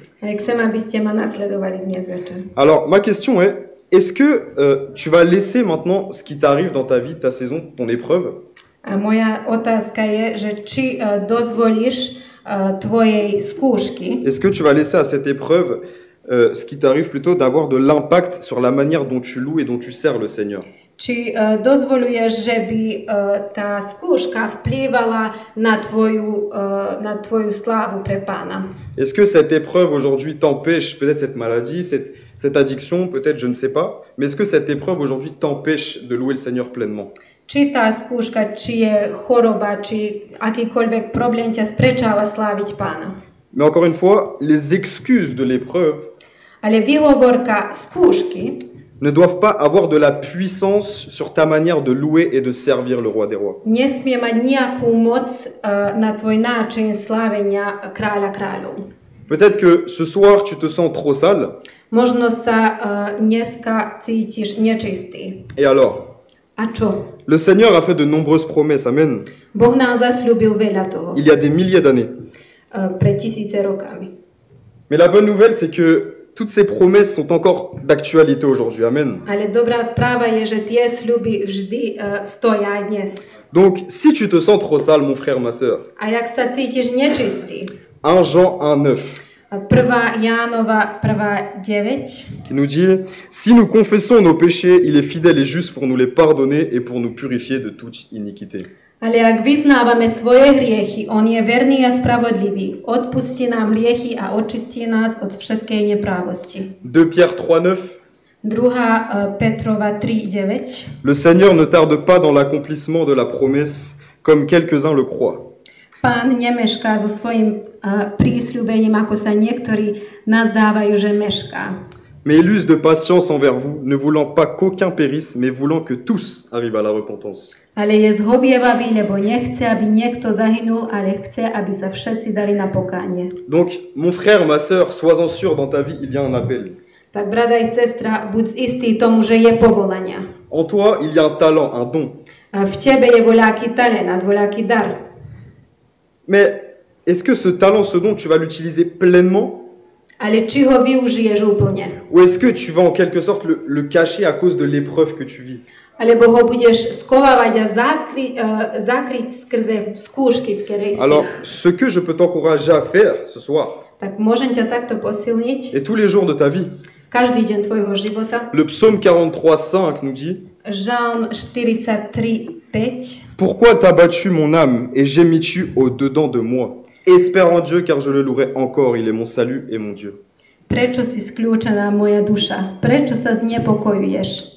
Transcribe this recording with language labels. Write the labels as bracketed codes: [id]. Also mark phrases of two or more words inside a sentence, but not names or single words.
[sk] Ale chcem, aby ste ma nasledovali dnes večer. [fr] Alors, ma question est-ce que tu vas laisser maintenant ce qui t'arrive dans ta vie, ta saison, ton épreuve? [sk] A moja otázka je, že či dozvolíš tvojej skúšky, [fr] Est-ce que tu vas laisser à cette épreuve, ce qui t'arrive plutôt, d'avoir de l'impact sur la manière dont tu loues et dont tu sers le Seigneur? [sk] či dozvoluješ, že by tá skúška vplývala na tvoju slávu pre Pána? [fr] Est-ce que cette épreuve aujourd'hui t'empêche, peut-être cette maladie, cette addiction, peut-être, je ne sais pas, mais est-ce que cette épreuve aujourd'hui t'empêche de louer le Seigneur pleinement? [sk] Či tá skúška, či je choroba, či akýkoľvek problém ťa sprečáva sláviť Pána? [fr] Mais encore une fois, les excuses de l'épreuve [sk] Ale výhovorka skúšky [fr] ne doivent pas avoir de la puissance sur ta manière de louer et de servir le roi des rois. [sk] nesmie mať nejakú moc na tvoj náčin slávenia kráľa kráľov. [fr] Peut-être que ce soir, tu te sens trop sale. [sk] Možno sa dneska cítiš nečistý. [fr] Et alors? [sk] A čo? [fr] Le Seigneur a fait de nombreuses promesses, amen. [sk] Boh nám zasľúbil veľa toho. [fr] Il y a des milliers d'années. [sk] Pred 1000 rokami. [fr] Mais la bonne nouvelle, c'est que toutes ces promesses sont encore d'actualité aujourd'hui, amen. [sk] Ale dobrá správa je, že tie sľuby vždy stoja aj dnes. [fr] Donc, si tu te sens trop sale, mon frère, ma sœur, [sk] A jak sa cítiš nečistý? [fr] 1 Jean 1,9 [sk] 1. Jánova 1.9 [fr] qui nous dit « Si nous confessons nos péchés, il est fidèle et juste pour nous les pardonner et pour nous purifier de toute iniquité. » [sk] Ale ak vyznávame svoje hriechy, on je verný a spravodlivý. Odpustí nám hriechy a očistí nás od všetkej neprávosti. [fr] 2 Pierre 3,9 [sk] 2. Petrova 3.9 [fr] Le Seigneur ne tarde pas dans l'accomplissement de la promesse, comme quelques-uns le croient. [sk] Pán nemešká so svojím prísľubením, ako sa niektorí nazdávajú, že mešká. [fr] Mais il use de patience envers vous, ne voulant pas qu'aucun périsse, mais voulant que tous arrivent à la repentance. [sk] Ale je zhovievavý, lebo nechce, aby niekto zahynul, ale chce, aby sa všetci dali na pokánie. [fr] Donc, mon frère, ma sœur, sois-en sûr, dans ta vie, il y a un appel. [sk] Tak brat aj sestra, buď istý tomu, že je povolania. [fr] En toi, il y a un talent, un don. [sk] V tebe je voľaký talent, voľaký dar. [fr] Mais est-ce que ce talent, ce don, tu vas l'utiliser pleinement? [sk] Ale či ho využiješ úplne? [fr] Ou est-ce que tu vas en quelque sorte le cacher à cause de l'épreuve que tu vis? [sk] Alebo ho budeš skovávať a zakryť skrze skúšky, v ktorej si. [fr] Alors, ce que je peux t'encourager à faire ce soir, [sk] Tak môžem ťa takto posilniť [fr] et tous les jours de ta vie, [sk] každý deň tvojho života. [fr] le psaume 43,5 nous dit: [sk] Žalm 43:5. [fr] Pourquoi t'as battu mon âme et gémis-tu au-dedans de moi? Espère en Dieu car je le louerai encore, il est mon salut et mon Dieu. [sk] Prečo si skľúčená moja duša? Prečo sa znepokojuješ?